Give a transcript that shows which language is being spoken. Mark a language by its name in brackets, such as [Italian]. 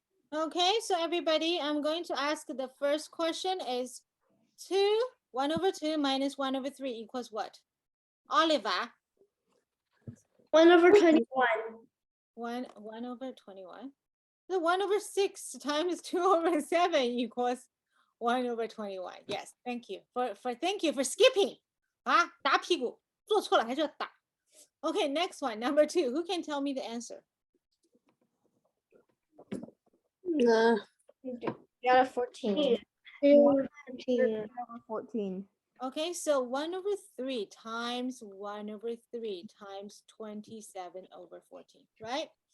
[English] Okay, so everybody, I'm going to ask the first question is 1 over 2 minus 1 over 3 equals what? Oliver, 1 over 21. 1 over 21. The 1 over 6 times 2 over 7 equals 1 over 21. Yes, thank you thank you for skipping. [Chinese] 啊，打屁股，做错了还是要打。 [English] Okay, next one, number 2. Who can tell me the answer? Yeah, 14. 14. 14. Okay, so 1 over 3 times 1 over 3 times 27 over 14, right?